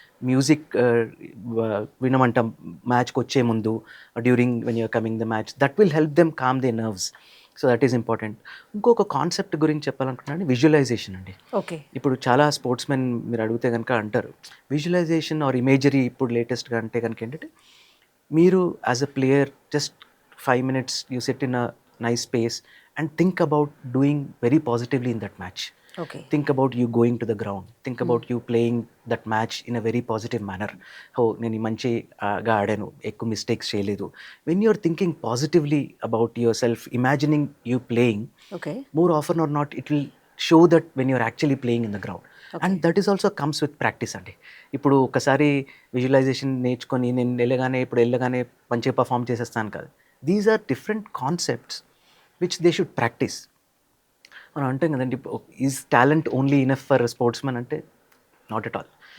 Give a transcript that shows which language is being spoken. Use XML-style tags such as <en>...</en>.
<te>Music వినమంటాం మ్యాచ్కి వచ్చే ముందు,</te> <en>During when you're coming the match, that will help them calm they nerves. So that is important.</en> <te>ఇంకొక concept గురించి చెప్పాలనుకుంటున్నాను, visualisation అండి. ఇప్పుడు చాలా స్పోర్ట్స్ మెన్ మీరు అడిగితే కనుక అంటారు విజువలైజేషన్ ఆర్ ఇమేజరీ. ఇప్పుడు లేటెస్ట్గా అంటే కనుక ఏంటంటే, మీరు</te> <en>As a player just 5 minutes you sit in a nice space and think about doing very positively in that match. Think about you going to the ground, think about you playing that match in a very positive manner.</en> <te>నేను మంచిగా ఆడాను, ఎక్కువ mistakes చేయలేదు.</te> <en>when you're thinking positively about yourself, imagining you playing, more often or not it will show that when you're actually playing in the ground. And that is also comes with practice</en> <te>అండి. ఇప్పుడు ఒకసారి visualisation నేర్చుకొని నేను వెళ్ళగానే మంచిగా perform చేసేస్తాను కాదు.</te> <en>These are different concepts which they should practice.</en> <te>మనం అంటాం కదండి,</te> <en>Is talent only enough for sportsmen అంటే not at all.</en>